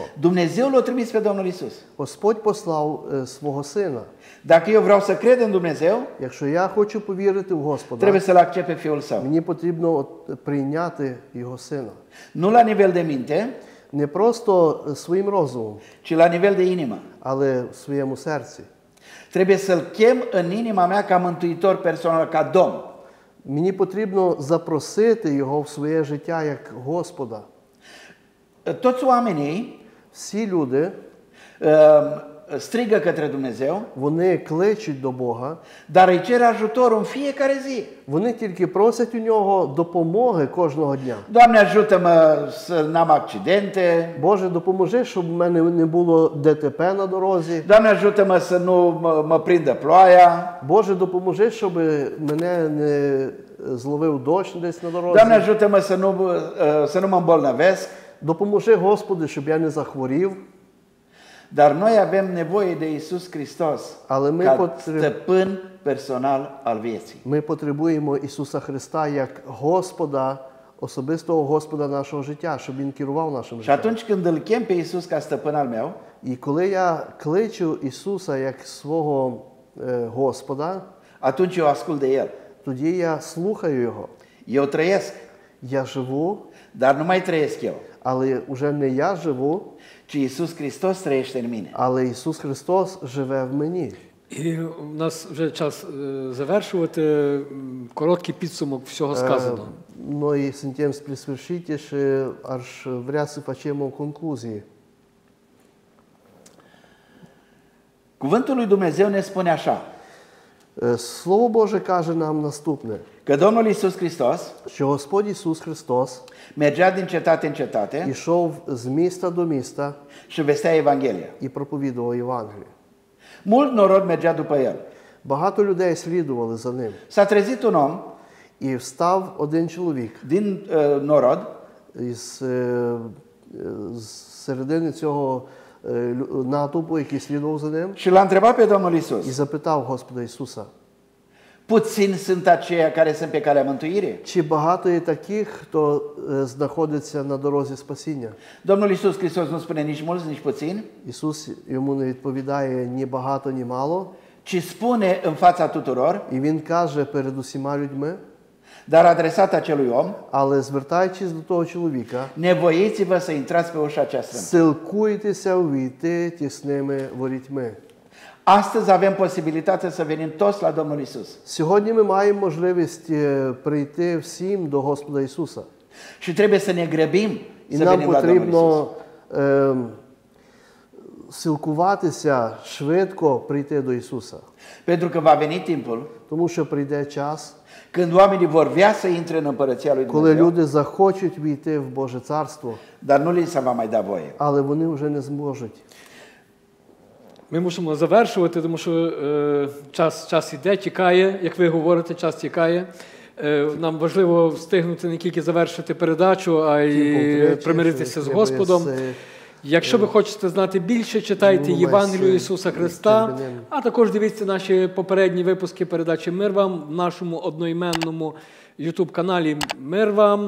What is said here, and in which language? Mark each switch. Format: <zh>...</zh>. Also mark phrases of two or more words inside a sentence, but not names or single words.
<ro>Dumnezeu l-a trimis pe Domnul Iisus.</ro> <uk>Господь послав свого Сина.</uk> <ro>Dacă eu vreau să cred în Dumnezeu,</ro> <uk>Якщо я хочу повірити в Господа,</uk> <ro>trebuie să-L accept pe Fiul Său.</ro> <uk>мені потрібно прийняти Його Сина.</uk> <ro>Nu la nivel de minte,</ro> <uk>Не просто своїм розумом,</uk> <ro>ci la nivel de inimă.</ro> <uk>але в своєму серці.</uk> <ro>Trebuie să-L chem în inima mea ca mântuitor personal, ca Domn.</ro> <uk>Мені потрібно запросити Його в своє життя як Господа.</uk> <ro>Toți oamenii</ro> <uk>Всі люди,</uk> <ro>strigă către Dumnezeu,</ro> <uk>вони кличуть до Бога,</uk> <ro>dar îi cer ajutor în fiecare zi.</ro> <uk>вони тільки просять у Нього допомоги кожного дня.</uk> <ro>Doamne, ajută-mă să n-am accidente.</ro> <uk>Боже, допоможи, щоб в мене не було ДТП на дорозі.</uk> <ro>Doamne, ajută-mă să nu mă prindă ploaia.</ro> <uk>Боже, допоможи, щоб мене не зловив дощ десь на дорозі.</uk> <ro>Doamne, ajută-mă să nu mă îmbolnăvesc.</ro> <uk>Допоможи, Господи, щоб я не захворів.</uk> <ro>Dar noi avem nevoie de Iisus Hristos</ro> <uk>Але ми</uk> <ro>ca stăpân personal al vieții.</ro> <uk>Ми потребуємо Ісуса Христа як Господа, особистого Господа нашого життя, щоб Він керував нашим</uk> <ro>Și</ro> <uk>життям.</uk> <ro>atunci când îl chem pe Iisus ca stăpân al meu,</ro> <uk>І коли я кличу Ісуса як свого Господа,</uk> <ro>atunci eu ascult de El.</ro> <uk>тоді я слухаю Його.</uk> <ro>Eu trăiesc,</ro> <uk>Я живу,</uk> <ro>dar nu mai trăiesc eu,</ro> <uk>але вже не я живу,</uk> <ro>ci Iisus Hristos trăiește în mine.</ro> <uk>але Ісус Христос живе в мені. І у нас вже час завершувати. Короткий підсумок всього сказаного.</uk> <ro>Noi suntem spre sfârșit și aș vrea să facem o concluzie. Cuvântul lui Dumnezeu ne spune așa,</ro> <uk>Слово Боже каже нам наступне,</uk> <ro>că Domnul Iisus Hristos</ro> <uk>що Господь Ісус Христос</uk> <ro>mergea din cetate în cetate</ro> <uk>ішов з міста до міста</uk> <ro>și vestea Evanghelia.</ro> <uk>і проповідував Євангеліє.</uk> <ro>Mult norod mergea după El.</ro> <uk>Багато людей слідували за ним.</uk> <ro>S-a trezit un om</ro> <uk>І встав один чоловік</uk> <ro>din norod</ro> <uk>з середини цього натовпу, який слідував за ним,</uk> <ro>și l-a întrebat pe Domnul</ro> <uk>і</uk> <ro>Iisus,</ro> <uk>запитав Господа Ісуса,</uk> <ro>puțini sunt aceia care sunt pe calea mântuirii?</ro> <uk>чи багато є таких, хто знаходиться на дорозі спасіння?</uk> <ro>Domnul Iisus Hristos nu spune nici mulți, nici puțini,</ro> <uk>Ісус йому не відповідає ні багато, ні мало,</uk> <ro>ci spune în fața tuturor,</ro> <uk>і Він каже перед усіма людьми,</uk> <ro>Dar adresat acelui om,</ro> <uk>Але звертаючись до того чоловіка,</uk> <ro>nevoiți-vă să intrați pe ușa cea strâmtă.</ro> <uk>силкуйтеся увійти тісними ворітьми.</uk> <ro>Astăzi avem posibilitatea să venim toți la Domnul Isus.</ro> <uk>Сьогодні ми маємо можливість прийти всім до Господа Ісуса.</uk> <ro>Și trebuie să ne grăbim</ro> <uk>І</uk> <ro>să</ro> <uk>нам</uk> <ro>venim la Domnul Isus.</ro> <uk>потрібно силкуватися швидко прийти до Ісуса.</uk> <ro>Pentru că va veni timpul</ro> <uk>Тому що прийде час,</uk> <ro>când oamenii vor vrea să intre în împărăția lui</ro> <uk>коли</uk> <ro>Dumnezeu,</ro> <uk>люди захочуть війти в Боже Царство,</uk> <ro>dar nu li se va mai da voie.</ro> <uk>але вони вже не зможуть. Ми мусимо завершувати, тому що час іде, тікає, як ви говорите, час тікає. Нам важливо встигнути не тільки завершити передачу, а й примиритися з Господом. Якщо ви хочете знати більше, читайте Євангелію Ісуса Христа, а також дивіться наші попередні випуски передачі «Мир вам» в нашому одноіменному YouTube-каналі «Мир вам».</uk>